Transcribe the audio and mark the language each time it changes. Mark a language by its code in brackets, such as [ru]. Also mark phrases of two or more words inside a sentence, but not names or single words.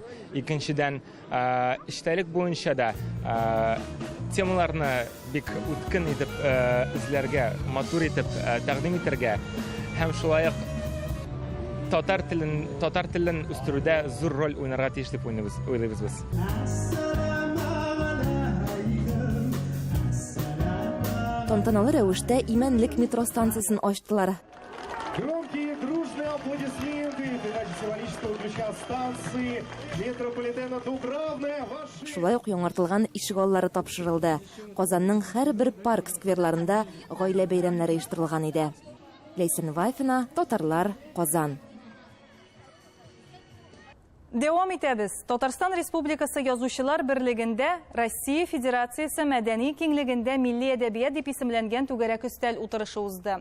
[tt] Икенчедән эчтәлек буенча да темаларны бик үткен итеп эзләргә, матур итеп тәкъдим итәргә һәм шулай татар телен үстерүдә зур роль уйнарга тиеш дип уйлыйбыз без. Тантаналы рәвештә имәнлек метро станциясын ачтылар. [ru] Громкие дружные аплодисменты для символического ключа станции метрополитена Дубравная. [tt] Шулай ук яңартылган ишегаллары тапшырылды. Казанның һәрбер парк скверларында гаилә бәйрәмнәре оештырылган иде. Лейсен Вайфина, Татарлар, Казан. Девам итәбез. Татарстан Республикасы Язучылар берлегендә Россия Федерациясе мәдәни киңлегендә милли әдәбият дип исемләнгән түгәрәк өстәл утырышы узды.